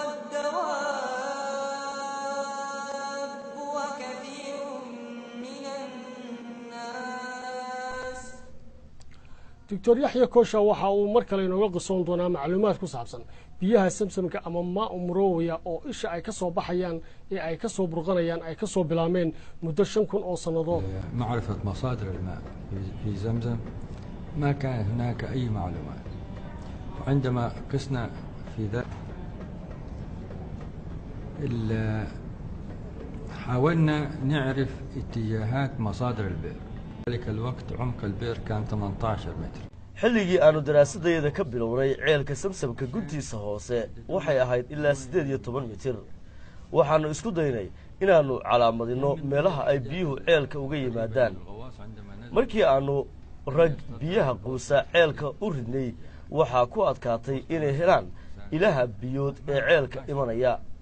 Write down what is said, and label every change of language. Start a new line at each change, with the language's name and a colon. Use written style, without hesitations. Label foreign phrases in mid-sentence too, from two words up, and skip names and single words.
Arabic: والدواب وكثير من الناس.
Somali: دكتور يحيى كوشا waxa uu mar kale inooga qisoon doonaa macluumaad ku saabsan biyaha samsamka ama ma umrooya oo isha ay ka soo baxayaan ee ay ka soo burqanayaan ay ka soo bilaameen muddo 5,000 oo sanadood.
Arabic: معرفة مصادر الماء في زمزم ما كان هناك أي معلومات وعندما قسنا في ذلك حاولنا نعرف اتجاهات مصادر البئر. ذلك الوقت عمق البئر كان 18 متر.
Somali: xilligii aanu daraasadayda ka bilownay ceelka samsamka guntiisa hoose waxay ahayd ilaa 18 mitir waxaanu isku daynay inaanu calaamadino meelaha ay biyuhu ceelka uga yimaadaan markii aanu rag biyaha quusa ceelka u ridnay waxaa ku adkaatay inay helaan ilaha biyood ee ceelka imanaya.